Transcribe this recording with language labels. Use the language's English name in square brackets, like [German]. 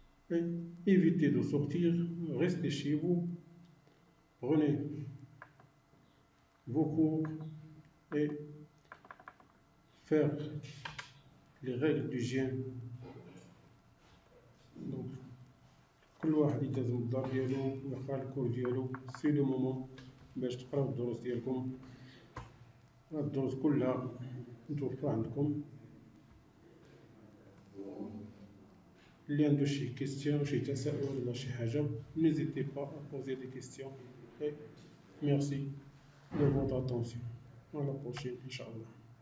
[French] Et évitez de sortir, restez chez vous, prenez vos cours et faire les règles d'hygiène. [Arabic] Donc, كل واحد يلتزم بالدار ديالو ويقرا الكور ديالو. سي لو مومون باش تقراو الدروس ديالكم. الدوز كلها متوفرة عندكم. اللي عنده شي كيستيون شي تساؤل ولا شي حاجة [French] n'hésitez pas à poser des questions et merci de votre attention. À la prochaine, Inch'Allah.